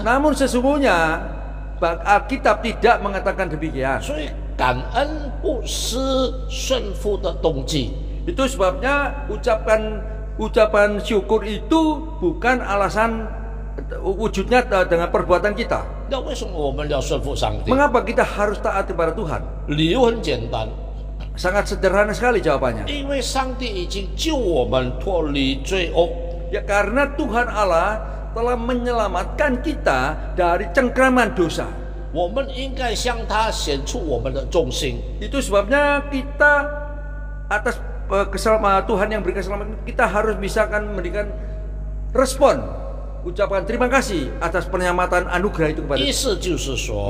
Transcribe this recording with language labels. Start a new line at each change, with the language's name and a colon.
Indonesian: Namun sesungguhnya Alkitab tidak mengatakan demikian.
Chinese: 所以感恩不是顺服的动机。
Indonesian: Itu sebabnya ucapan syukur itu bukan alasan wujudnya dengan perbuatan kita.
Chinese: 那为什么我们要顺服上帝？
Indonesian: Mengapa kita harus taat kepada Tuhan?
Chinese: 理由很简单，
Indonesian: Sangat sederhana sekali jawabannya.
Chinese: 因为上帝已经救我们脱离罪恶。
Indonesian: Ya karena Tuhan Allah telah menyelamatkan kita dari cengkraman dosa.
Chinese: 我们应该向他显出我们的忠心。
Indonesian: Itu sebabnya kita atas Tuhan yang berikan keselamatan, kita harus misalkan memberikan respon, ucapan terima kasih atas penyelamatan anugerah itu kepada
Chinese: 意思就是说，